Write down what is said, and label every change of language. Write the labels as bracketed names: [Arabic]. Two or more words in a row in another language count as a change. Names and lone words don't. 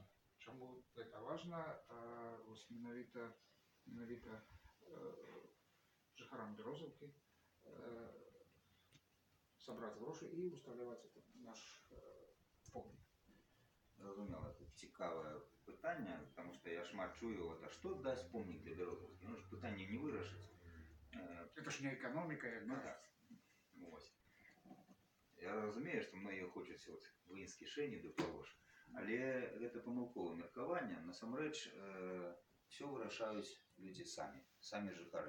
[Belarusian] Чаму гэта важна вось менавіта жыхарам Бярозаўкі сабраць грошы і ўсталяваць наш помнік. Зразумела, это цікавае пытанне, [Russian] потому что [Belarusian] я шмат чую, а што дасць помнік для Бярозаўкі? Ну, пытанне не вырашыць. [Russian] Это ж не экономика, [Belarusian] Я разумею, што многія хочуць вынь з кішэні ды палож, але гэта памылковае меркаванне. Насамрэч, все вырашаюць людзі самі жыхары.